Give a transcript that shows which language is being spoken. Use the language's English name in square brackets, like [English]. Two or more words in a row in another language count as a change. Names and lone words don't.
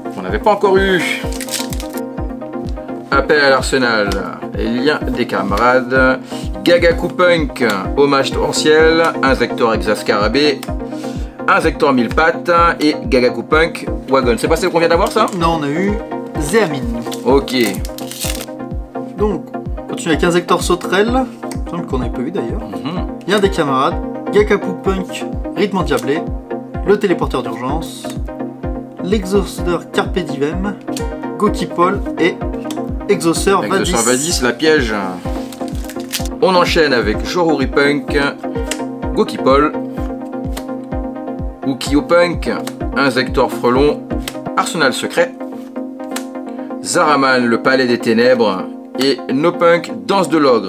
[French] On n'avait pas encore eu. Appel à l'arsenal, Lien des camarades, Gagaku Punk, hommage torrentiel, Insector Exascarabée, Insector mille pattes et Gagaku Punk Wagon. C'est pas celle qu'on vient d'avoir ça? Non, on a eu Zéamine. Ok. Donc, on continue avec Insector Sauterelle, il me semble qu'on n'avait pas eu d'ailleurs. Lien des camarades, Gagaku Punk, Rythme endiablé, le téléporteur d'urgence, l'exauceur Carpe Diem, Gokipol et Exauceur Vadis. Exauceur Vadis, la piège. On enchaîne avec Joruri Punk, Gokipol, Ukiyo Punk, Insector Frelon, Arsenal Secret, Zaraman, le Palais des Ténèbres et No Punk, Danse de l'Ogre.